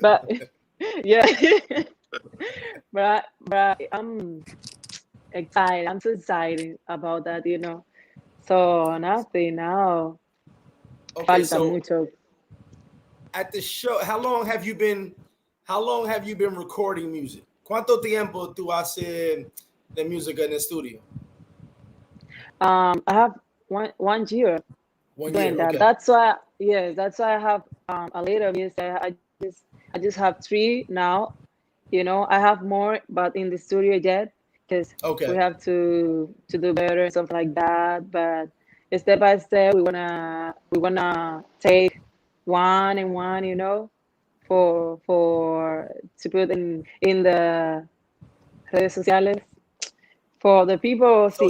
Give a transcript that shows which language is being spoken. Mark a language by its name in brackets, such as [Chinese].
[English] but yeah, but I'm excited. I'm so excited about that. So nothing now. Okay, [Spanish] Falta [English] so [Spanish] mucho. [English] at the show, how long have you been recording music? [Spanish] ¿Cuánto tiempo tú haces de música en el estudio? [English] I have one year 1 year. doing that. Okay. That's why, yes, that's why I have a little music. I just have three now. I have more, but in the studio yet, because we Okay. have to do better and stuff like that. But step by step, we wanna take one and one, for to put in the [Spanish] redes sociales [English] for the people to see.